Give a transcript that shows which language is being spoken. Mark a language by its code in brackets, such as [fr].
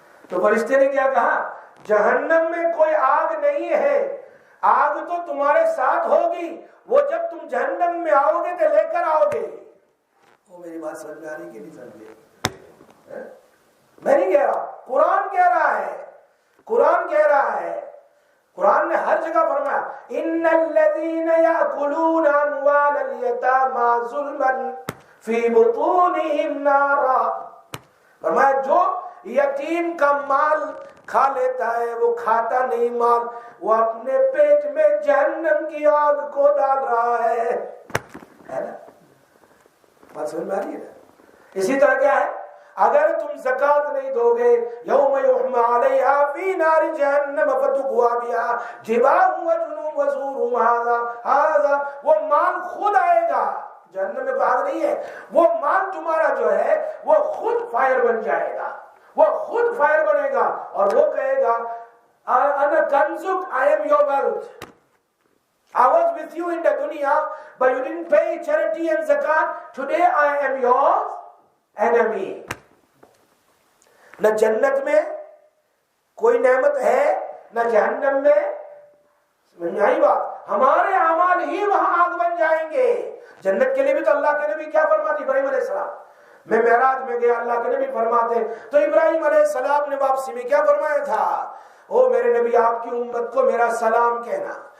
[ur] تو فرشتے نے کیا کہا؟ جہنم میں کوئی آگ نہیں ہے, آگ تو تمہارے ساتھ ہوگی, وہ جب تم جہنم میں آؤ گے تو لے کر آؤ گے. وہ میری بات سمجھ میں آ رہی کہ نہیں سمجھے؟ میں نہیں کہہ رہا, قرآن کہہ رہا ہے, قرآن کہہ رہا ہے. قرآن نے ہر جگہ فرمایا [ar] ان الذين ياكلون اموال اليتامى ظلما في بطونهم نارا. [ur] فرمایا جو یتیم کا مال کھا لیتا ہے وہ کھاتا نہیں مال, وہ اپنے پیٹ میں جہنم کی آگ کو ڈال رہا ہے نا. بات سمجھ میں آ رہی ہے نا؟ اسی طرح کیا ہے, اگر تم زکات نہیں دو گے [ar] یوم یحمى علیہا فی نار جہنم فتقوی بہا جباہہم وجنوبہم وظہورہم ھذا. [ur] وہ مال خود آئے گا, جہنم میں آگ نہیں ہے, وہ مال تمہارا جو ہے وہ خود فائر بن جائے گا, وہ خود فائر بنے گا اور وہ کہے گا [ar] انا کنزک, [en] I am your wealth. I was with you in the dunya but you didn't pay charity and zakat. Today I am yours enemy. [ur] نہ جنت میں کوئی نعمت ہے نہ جہنم میں. سمجھ میں آئی بات؟ ہمارے اعمال ہی وہاں آگ بن جائیں گے. جنت کے لیے بھی تو اللہ کے نبی کیا فرماتے؟ ابراہیم علیہ السلام میں معراج میں گیا، اللہ کے نبی فرماتے تو ابراہیم علیہ السلام نے واپسی میں کیا فرمایا تھا؟ او میرے نبی آپ کی امت کو میرا سلام کہنا.